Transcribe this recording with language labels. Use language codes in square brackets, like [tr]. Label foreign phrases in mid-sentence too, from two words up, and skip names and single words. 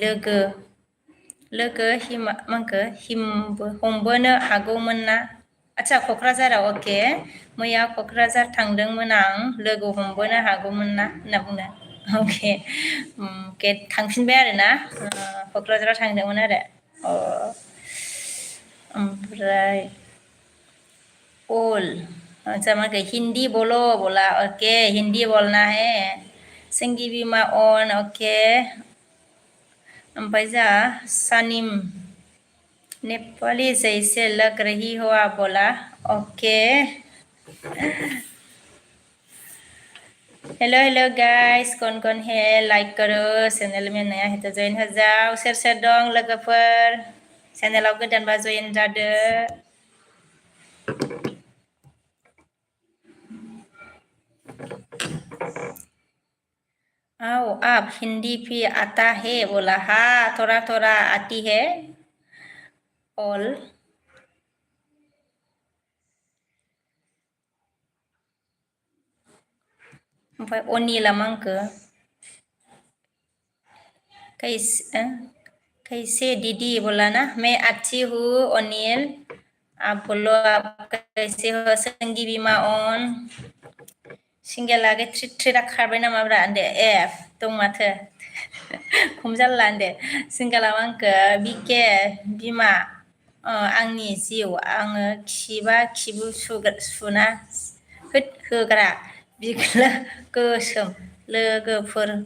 [brx] लोगो हिमा मांखो हमबोनो हागौमोन ना आच्छा क'क्राझाराव अके मैया क'क्राझार थांदोंमोन आं लोगो हमबोनो हागौमोन ना होनना बुंदों अके थांफिनबाय आरोना क'क्राझाराव थांदोंमोन आरो [hi] ओमफ्राय बोल अच्छा मैं हिंदी बोला ओके हिंदी बोलना है संगी बीमा ऑन ओके ओमफ्राय जा सानिम नेपाली जैसे लग रही हो आप बोला ओके [en] Hello guys [hi] कौन है लाइक करो चैनल में नया है तो जॉइन हो जाओ [brx] सोर दं लोगोफोर चैनलाव गोदानबा जॉइन जादो [hi] आओ आप हिंदी भी आता है बोला हाँ थोड़ा आती है ऑल ओमफ्राय अनिला मांखो कैसे दीदी बोला ना मैं अच्छी हूँ अनिल आप बोलो आप कैसे हो [brx] संगी बीमा ऑन सिंगेला थ्रिदा खारबाय नामाब्रा होनदो दं माथो खम जाला होनदो सिंगेला मांखो बिके बिमा आंनि जिउ आङो खिबा खिबु सुना होग्रा बिख्लो गोसोम लोगोफोर